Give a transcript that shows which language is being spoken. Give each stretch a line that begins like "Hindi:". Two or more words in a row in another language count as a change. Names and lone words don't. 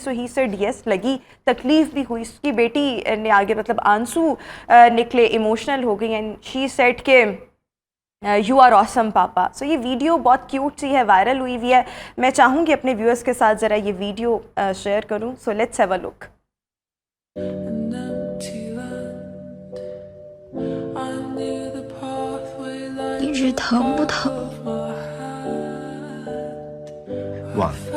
English: So he said yes,
Urdu: لگی، تکلیف بھی ہوئی۔ اس کی بیٹی نے آگے مطلب آنسو نکلے، ایموشنل ہو گئی,
English: and she said
Urdu: के
English: you are awesome papa.
Urdu: سو یہ ویڈیو بہت کیوٹ سی ہے، وائرل ہوئی ہوئی ہے۔ میں چاہوں گی اپنے ویورز کے ساتھ ذرا یہ ویڈیو شیئر کروں.
English: So let's have a look.
Chinese: 一直疼不疼？忘了。